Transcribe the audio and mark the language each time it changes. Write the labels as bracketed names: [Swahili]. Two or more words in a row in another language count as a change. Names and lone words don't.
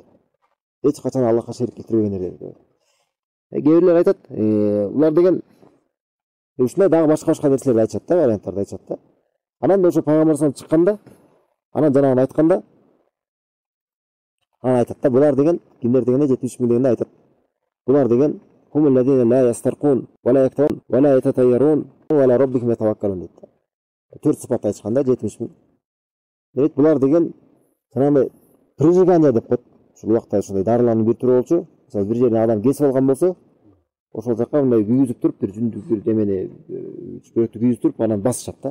[Kyrgyz] Эч качан Аллахка шерик келтирбегендер дейт. Кээ бирлер айтат, улар деген ушундай дагы башка нерселерди айтышат да, варианттарды айтышат да. Анан ошо пайгамбар салам чыкканда, анан жанагын айтканда, анан айтат да, булар деген кимдер дегенде 70 миң дегенде айтат. Булар деген [Arabic] هم الذين لا يسترقون ولا يكتوون ولا يتطيرون وعلى ربهم يتوكلون дейт. [Kyrgyz] 4 сыпат айтышканда 70 миң. Дейт, булар деген жанагы прижигание деп коет. Ушул убакта ушундай дарылардын бир түрү болчу. Мисалы бир жерден адам кесип алган болсо, ошол жака мындай күйгүзүп туруп, бир жүндүк бир демени чүпөрөктү күйгүзүп туруп, анан басышат да.